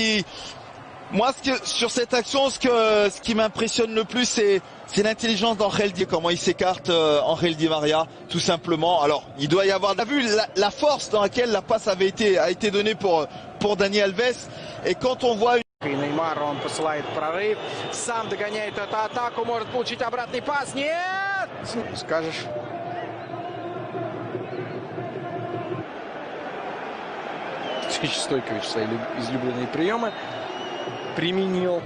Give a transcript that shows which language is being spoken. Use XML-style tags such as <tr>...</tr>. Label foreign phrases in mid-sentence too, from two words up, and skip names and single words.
<fr>Moi, sur cette action, ce qui m'impressionne le plus, c'est l'intelligence d'Angel Di, comment il s'écarte Angel Di Maria, tout simplement. Alors, il doit y avoir... On a vu la force dans laquelle la passe a été donnée pour Dani Alves. Et quand on voit...</fr> <ru>Неймар, он посылает прорыв, сам догоняет эту атаку, может получить обратный пас. Нет! Скажешь. Стойкович свои излюбленные приемы применил.</ru>